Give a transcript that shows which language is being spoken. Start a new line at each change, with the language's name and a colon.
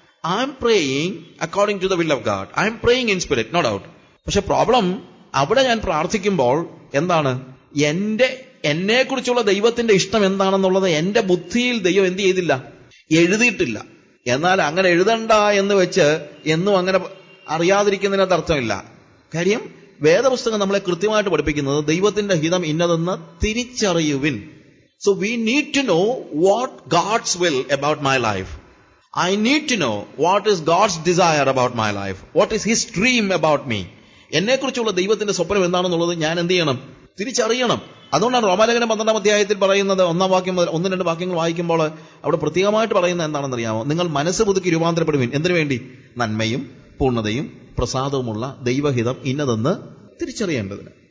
English: I'm praying according to the will of God. I'm praying in spirit, no doubt.
Malayalam: പക്ഷെ problem അവിടെ ഞാൻ പ്രാർത്ഥിക്കുമ്പോൾ എന്താണ്? എന്നെ കുറിച്ചുള്ള ദൈവത്തിന്റെ ഇഷ്ടം എന്താണെന്നുള്ളത് എന്റെ ബുദ്ധിയിൽ ദൈവം എന്ത് ചെയ്തില്ല? എഴുതിയിട്ടില്ല. എന്നാൽ അങ്ങനെ എഴുതണ്ട എന്ന് വെച്ച് എന്നും അങ്ങനെ അറിയാതിരിക്കുന്നതിനകത്ത് അർത്ഥമില്ല. കാര്യം വേദപുസ്തകം നമ്മളെ കൃത്യമായിട്ട് പഠിപ്പിക്കുന്നത് ദൈവത്തിന്റെ ഹിതം ഇന്നതെന്ന് തിരിച്ചറിയുവിൻ.
English: So we need to know what God's will about my life. I need to know what is God's desire about my life. What is His dream about me.
Malayalam: എന്നെക്കുറിച്ചുള്ള ദൈവത്തിന്റെ സ്വപ്നം എന്താണെന്നുള്ളത് ഞാൻ എന്ത് ചെയ്യണം? തിരിച്ചറിയണം. അതുകൊണ്ടാണ് റോമാലേഖനം 12-ാം അധ്യായത്തിൽ പറയുന്നത് 1-ാം വാക്യം മുതൽ 1-2 വാക്യങ്ങൾ വായിക്കുമ്പോൾ അവിടെ പ്രത്യേകമായിട്ട് പറയുന്നത് എന്താണെന്ന് അറിയാമോ? നിങ്ങൾ മനസ്സ് പുതുക്കി രൂപാന്തരപ്പെടുവിൻ. എന്തിനു വേണ്ടി? നന്മയും പൂർണ്ണതയും പ്രസാദവുമുള്ള ദൈവഹിതം ഇന്നതെന്ന് തിരിച്ചറിയേണ്ടതിന്.